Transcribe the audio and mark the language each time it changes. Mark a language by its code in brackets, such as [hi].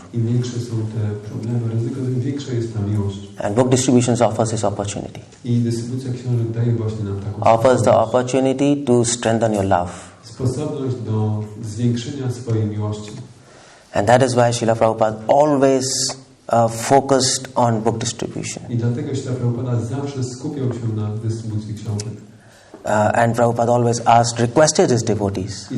[pl] Im większe są te problemy, ryzyko, tym większa jest ta miłość. [en] And book distribution offers this opportunity. [pl] I dystrybucja książek daje właśnie nam taką [en] offers the opportunity to strengthen your love. [pl] Sposobność do zwiększenia swojej miłości. [en] And that is why Srila Prabhupada always focused on book distribution. [pl] I dlatego Srila Prabhupada zawsze skupiał się na dystrybucji książek. [en] And Prabhupada always requested his devotees